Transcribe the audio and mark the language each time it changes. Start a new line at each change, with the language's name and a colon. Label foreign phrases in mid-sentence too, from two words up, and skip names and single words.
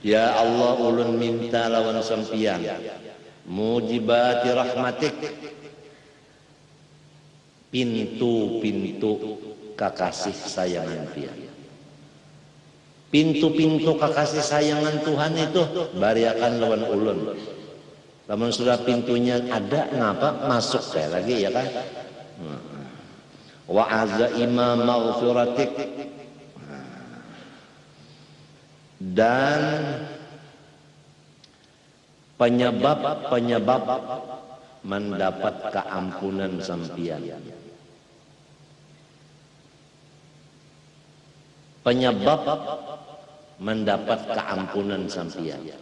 Arabic: Ya Allah
Banjar: ulun minta lawan sampian
Arabic: mujibati rahmatik,
Banjar: pintu-pintu kekasih sayangan pian. Pintu-pintu kekasih sayangan Tuhan itu bariakan lawan ulun. Lamun sudah pintunya ada ngapa masuk saya lagi ya kan.
Arabic: Wa azaima maghfiratik,
Banjar: dan penyebab mendapat keampunan sampian. Penyebab mendapat keampunan sampian.